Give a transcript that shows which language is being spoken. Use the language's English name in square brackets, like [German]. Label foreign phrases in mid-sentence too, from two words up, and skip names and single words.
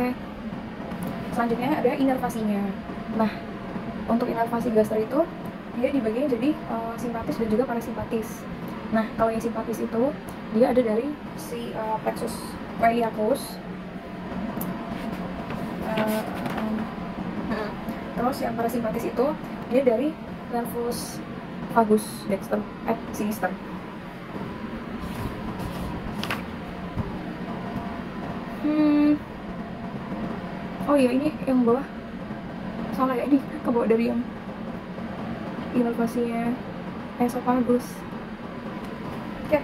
[Indonesian] Selanjutnya ada inervasinya. Nah, untuk inervasi gaster itu dia dibagi jadi simpatis dan juga parasimpatis. Nah, kalau yang simpatis itu dia ada dari si [Latin] plexus iliacus. [Indonesian] Terus yang parasimpatis itu dia dari [Latin] nervus vagus dexter et sinister. [Indonesian] Oh iya, ini yang bawah salah ya, ini ke bawah dari yang inervasinya esofagus. Oke.